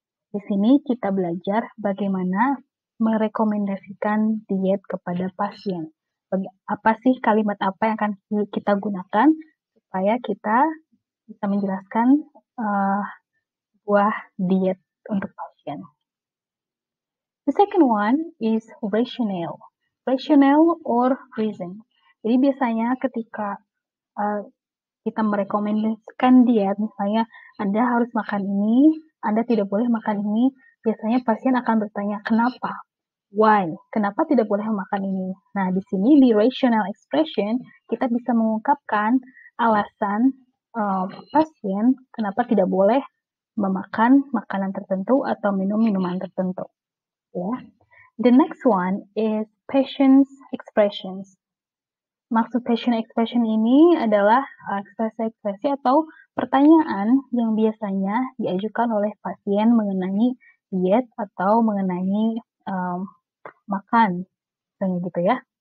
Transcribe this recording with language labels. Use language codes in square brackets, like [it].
[id] Di sini kita belajar bagaimana merekomendasikan diet kepada pasien. Apa sih kalimat apa yang akan kita gunakan supaya kita bisa menjelaskan buah diet untuk pasien. [en] The second one is rationale. Rationale or reason. [id] Jadi biasanya ketika kita merekomendasikan diet, misalnya Anda harus makan ini, Anda tidak boleh makan ini, biasanya pasien akan bertanya kenapa? Why? Kenapa tidak boleh makan ini? Nah, di sini di rational expression kita bisa mengungkapkan alasan pasien kenapa tidak boleh memakan makanan tertentu atau minum minuman tertentu. Ya. [en] The next one is patient's expressions. [id] Maksud patient expression ini adalah ekspresi-ekspresi atau pertanyaan yang biasanya diajukan oleh pasien mengenai diet atau mengenai makan, misalnya gitu ya.